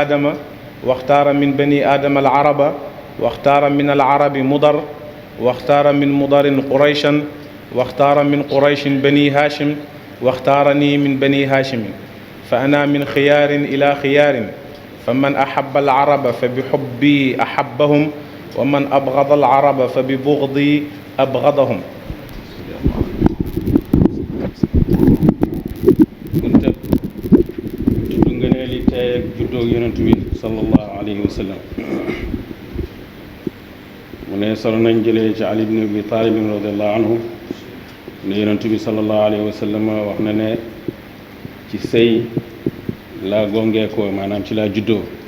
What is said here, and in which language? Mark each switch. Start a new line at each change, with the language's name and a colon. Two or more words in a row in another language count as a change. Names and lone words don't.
Arabic: آدم واختار من بني آدم العرب واختار من العرب مضر واختار من مضر قريشا واختار من قريش بني هاشم واختارني من بني هاشم فأنا من خيار إلى خيار فمن أحب العرب فبحبي أحبهم ومن أبغض العرب فببغضي أبغضهم.
Wolof: كنت tey ak juddoo yonent bi
Arabic: صلى الله عليه وسلم
Wolof: mu ne solo nañ jëlee ci Ali ibn Abi Talib
Arabic: رضي الله عنه
Wolof: ne yonent bi
Arabic: صلى الله عليه وسلم
Wolof: wax na ne ci sëy laa gongeekoo maanaam ci laa juddoo